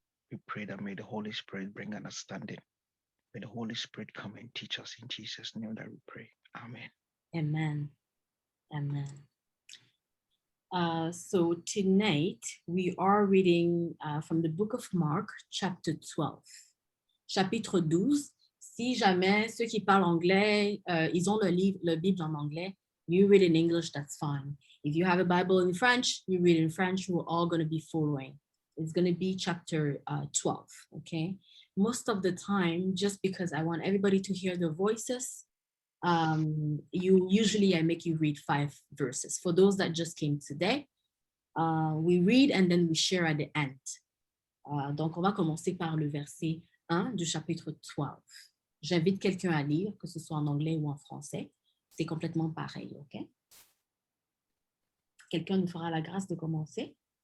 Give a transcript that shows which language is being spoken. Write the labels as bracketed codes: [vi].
[en] We pray that may the Holy Spirit bring understanding. May the Holy Spirit come and teach us in Jesus' name that we pray. Amen. Amen. Amen. So tonight we are reading from the book of Mark, chapter 12. [fr] Chapitre 12. Si jamais ceux qui parlent anglais, ils ont le Bible en anglais, [en] you read in English, that's fine. If you have a Bible in French, you read in French. We're all going to be following. It's going to be chapter 12, okay? Most of the time, just because I want everybody to hear their voices, I make you read 5 verses. For those that just came today, we read and then we share at the end. [fr] Donc, on va commencer par le verset 1 du chapitre 12. J'invite quelqu'un à lire, que ce soit en anglais ou en français. C'est complètement pareil, OK? Quelqu'un nous fera la grâce de commencer?